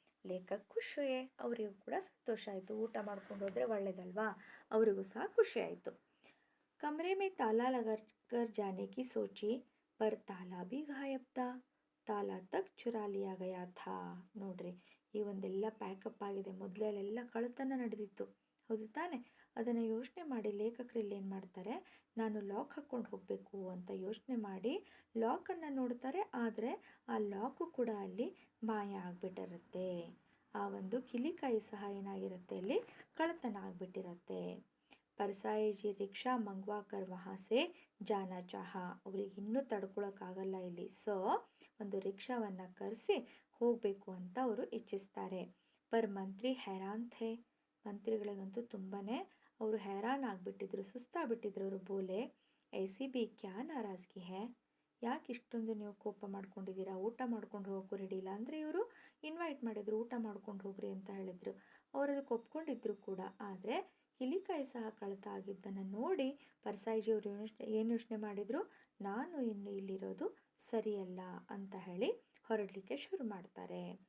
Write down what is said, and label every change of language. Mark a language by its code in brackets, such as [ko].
[kn] ಲೇಖಕ್ ಖುಷಿಯೇ, ಅವರಿಗೂ ಕೂಡ ಸಂತೋಷ ಆಯಿತು, ಊಟ ಮಾಡ್ಕೊಂಡು ಹೋದರೆ ಒಳ್ಳೇದಲ್ವಾ, ಅವರಿಗೂ ಸಹ ಖುಷಿ ಆಯಿತು. [hi] कमरे में ताला लगाकर जाने की सोची पर ताला भी गायब था. ताला तक चुरा लिया गया था. [kn] ನೋಡ್ರಿ, ಈ ಒಂದೆಲ್ಲ ಪ್ಯಾಕಪ್ ಆಗಿದೆ, ಮೊದಲೆಲ್ಲ ಕಳ್ಳತನ ನಡೆದಿತ್ತು, ಹೌದು ತಾನೆ? ಅದನ್ನು ಯೋಚನೆ ಮಾಡಿ ಲೇಖಕರು ಇಲ್ಲಿ ಏನು ಮಾಡ್ತಾರೆ, ನಾನು ಲಾಕ್ ಹಾಕ್ಕೊಂಡು ಹೋಗಬೇಕು ಅಂತ ಯೋಚನೆ ಮಾಡಿ ಲಾಕನ್ನು ನೋಡ್ತಾರೆ. ಆದರೆ ಆ ಲಾಕು ಕೂಡ ಅಲ್ಲಿ ಮಾಯ ಆಗಿಬಿಟ್ಟಿರುತ್ತೆ. ಆ ಒಂದು ಕಿಲಿಕಾಯಿ ಸಹ ಏನಾಗಿರುತ್ತೆ, ಅಲ್ಲಿ ಕಳ್ಳತನ ಆಗಿಬಿಟ್ಟಿರುತ್ತೆ. [hi] परसाई जी रिक्शा मंगवा कर वहाँ से जाना चाहा. [kn] ಅವ್ರಿಗೆ ಇನ್ನೂ ತಡ್ಕೊಳಕ್ಕಾಗಲ್ಲ ಇಲ್ಲಿ. ಸೊ ಒಂದು ರಿಕ್ಷಾವನ್ನು ಕರೆಸಿ ಹೋಗಬೇಕು ಅಂತ ಅವರು ಇಚ್ಛಿಸ್ತಾರೆ. [hi] ಪರ್ ಮಂತ್ರಿ हैरान थे. [kn] ಮಂತ್ರಿಗಳಿಗಂತೂ ತುಂಬಾ ಅವರು हैरान ಆಗಿಬಿಟ್ಟಿದ್ರು, ಸುಸ್ತಾಗ್ಬಿಟ್ಟಿದ್ರು ಅವರು. [hi] ಬೋಲೆ ऐसी भी क्या नाराज़गी है. [kn] ಯಾಕೆ ಇಷ್ಟೊಂದು ನೀವು ಕೋಪ ಮಾಡ್ಕೊಂಡಿದ್ದೀರಾ, ಊಟ ಮಾಡ್ಕೊಂಡು ಹೋಗೋಕ್ಕೂ ರೆಡಿ ಇಲ್ಲ ಅಂದರೆ ಇವರು ಇನ್ವೈಟ್ ಮಾಡಿದ್ರು, ಊಟ ಮಾಡ್ಕೊಂಡು ಹೋಗ್ರಿ ಅಂತ ಹೇಳಿದರು. ಅವರು ಅದಕ್ಕೆ ಒಪ್ಕೊಂಡಿದ್ರು ಕೂಡ. ಆದರೆ ಕಿಲಿಕಾಯಿ ಸಹ ಕಳತ ಆಗಿದ್ದನ್ನು ನೋಡಿ ಪರ್ಸಾಯಿಜಿ ಅವರು ಏನು ಯೋಚನೆ ಮಾಡಿದರು, ನಾನು ಇನ್ನು ಇಲ್ಲಿರೋದು ಸರಿಯಲ್ಲ ಅಂತ ಹೇಳಿ ಹೊರಡಲಿಕ್ಕೆ ಶುರು ಮಾಡ್ತಾರೆ.